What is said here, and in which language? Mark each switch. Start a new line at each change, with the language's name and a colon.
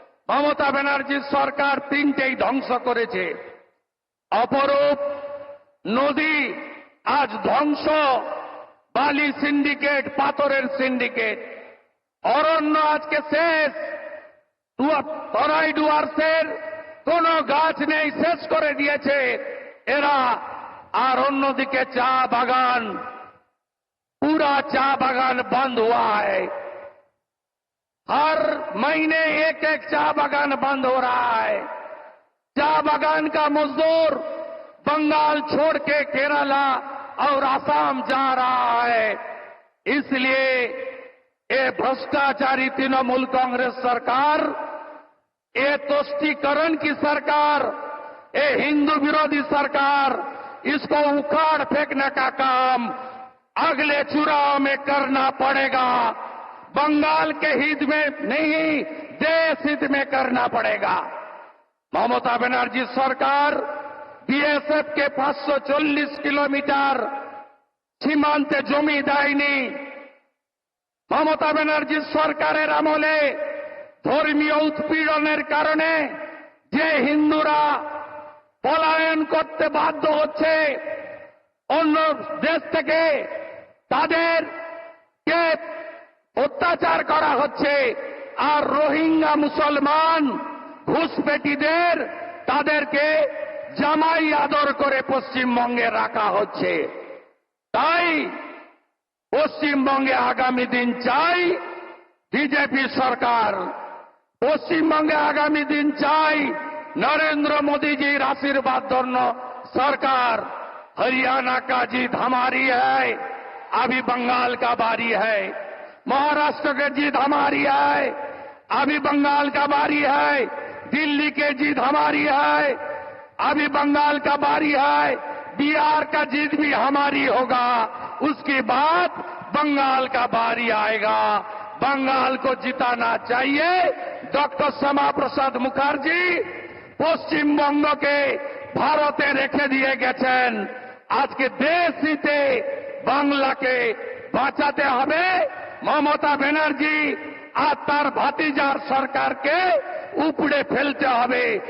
Bangla: মমতা ব্যানার্জির সরকার তিনটেই ধ্বংস করেছে। অপরূপ নদী আজ ধ্বংস, বালি সিন্ডিকেট, পাথরের সিন্ডিকেট। অরণ্য আজকে শেষ, তরাই ডুয়ার্সের কোন গাছ নেই, শেষ করে দিয়েছে এরা। আর অন্যদিকে চা বাগান,
Hindi: पूरा चा बागान बंद हुआ है। हर महीने एक एक चा बागान बंद हो रहा है। चा बागान का मजदूर बंगाल छोड़ के केरला और असम जा रहा है। इसलिए ये भ्रष्टाचारी तृणमूल कांग्रेस सरकार, ये तुष्टीकरण की सरकार, ये हिंदू विरोधी सरकार, इसको उखाड़ फेंकने का काम अगले चुनाव में करना पड़ेगा। बंगाल के हित में नहीं, देश हित में करना पड़ेगा। ममता बनर्जी सरकार बीएसएफ के 540 किलोमीटर
Bangla: সীমান্তে জমি দেয়নি। মমতা ব্যানার্জি সরকারের আমলে ধর্মীয় উৎপীড়নের কারণে যে হিন্দুরা পলায়ন করতে বাধ্য হচ্ছে অন্য দেশ থেকে, তাদেরকে অত্যাচার করা হচ্ছে। আর রোহিঙ্গা মুসলমান ঘুষপেটিদের তাদেরকে জামাই আদর করে পশ্চিমবঙ্গে রাখা হচ্ছে। তাই পশ্চিমবঙ্গে আগামী দিন চাই বিজেপি সরকার, পশ্চিমবঙ্গে আগামী দিন চাই
Hindi: नरेंद्र मोदी जी आशीर्वाद धन्य सरकार। हरियाणा का जीत हमारी है, अभी बंगाल का बारी है। महाराष्ट्र की जीत हमारी है, अभी बंगाल का बारी है। दिल्ली की जीत हमारी है, अभी बंगाल का बारी है। बिहार का जीत भी हमारी होगा, उसके बाद बंगाल का बारी आएगा। बंगाल को जिताना चाहिए।
Bangla: डॉक्टर श्यामा प्रसाद मुखर्जी পশ্চিমবঙ্গকে ভারতে রেখে দিয়ে গেছেন। আজকে দেশ হিতে বাংলাকে বাঁচাতে হবে। মমতা ব্যানার্জি আর তার ভাতিজার সরকারকে উপড়ে ফেলতে হবে।